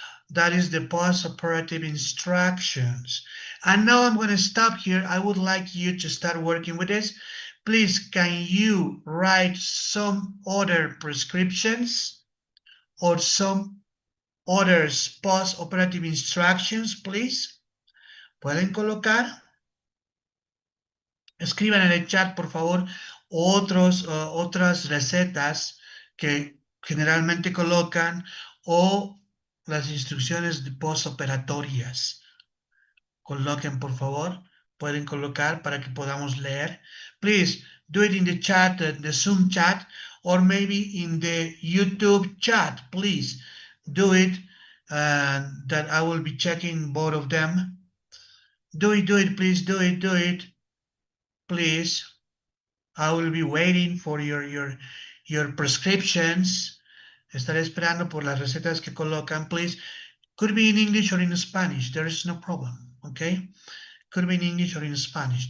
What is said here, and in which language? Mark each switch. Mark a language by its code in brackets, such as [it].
[en] That is the post-operative instructions. And now I'm going to stop here. I would like you to start working with this. Please, can you write some other prescriptions or some other post-operative instructions, please? [es] ¿Pueden colocar? Escriban en el chat, por favor, otras recetas que generalmente colocan o las instrucciones de postoperatorias. Coloquen, por favor. Pueden colocar para que podamos leer. [en] Please do it in the chat, the Zoom chat, or maybe in the YouTube chat. Please do it, that I will be checking both of them. Do it, please, do it. Please, I will be waiting for your prescriptions. [es] Estaré esperando por las recetas que colocan, please. [en] Could be in English or in Spanish. There is no problem, okay? Could be in English or in Spanish.